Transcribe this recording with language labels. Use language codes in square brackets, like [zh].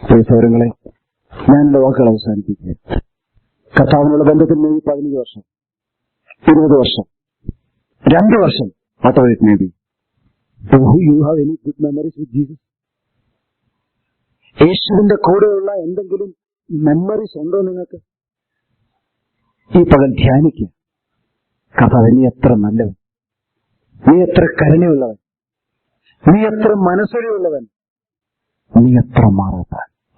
[ml] സൗരങ്ങളെ, ഞാൻ എന്റെ വാക്കുകൾ അവസാനിപ്പിക്കുക. കർത്താവിനുള്ള ബന്ധത്തിൽ മേ ബി 15 വർഷം, 20 വർഷം, 2 വർഷം, [en] whatever it may be. Do you have any good memories with Jesus? [ml] യേശുവിന്റെ കൂടെയുള്ള എന്തെങ്കിലും മെമ്മറീസ് ഉണ്ടോ നിങ്ങൾക്ക്? ഈ പകൽ ധ്യാനിക്കുക. കർത്താവ്, നീ എത്ര നല്ലവൻ, നീ എത്ര കരുണയുള്ളവൻ, നീ എത്ര മനസ്സൊലിയുള്ളവൻ, നീ എത്ര മാറാത്തവൻ.